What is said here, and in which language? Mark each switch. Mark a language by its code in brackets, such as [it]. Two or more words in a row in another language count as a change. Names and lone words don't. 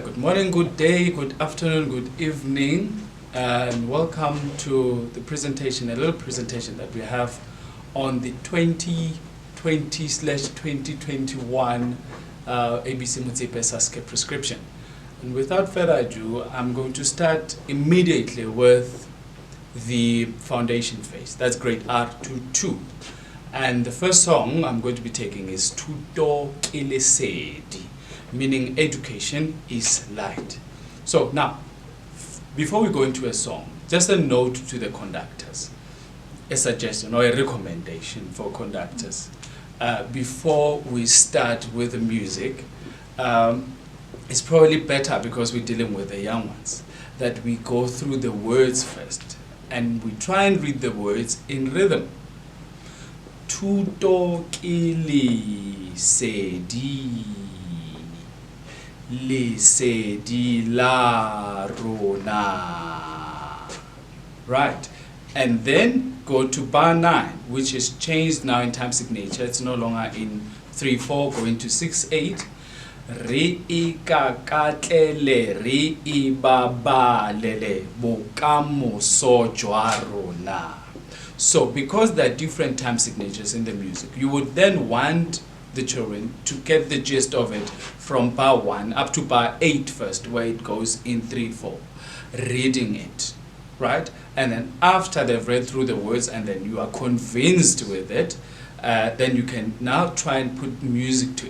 [en] morning, good day, good afternoon, good evening, and welcome to the presentation, a little presentation that we have on the 2020/2021 ABC Motsepe Saskia prescription. And without further ado, I'm going to start immediately with the foundation phase. That's grade R22. And the first song I'm going to be taking is [tn] Thuto ke lesedi, [en] meaning education is light. So now, before we go into a song, just a note to the conductors, a suggestion or a recommendation for conductors. Before we start with the music, it's probably better, because we're dealing with the young ones, that we go through the words first and we try and read the words in rhythm. [tn] Thuto ke lesedi, lesedi la rona. [en] Right, and then go to bar 9, which is changed now in time signature. It's no longer in 3/4, going to 6/8. [tn] Re ikakatlele, re ibabalele, bokamoso jwa rona. [en] So because there are different time signatures in the music, you would then want the children to get the gist of it from bar 1 up to bar 8 first, where it goes in 3/4, reading it, right? And then after they've read through the words and then you are convinced with it, then you can now try and put music to it.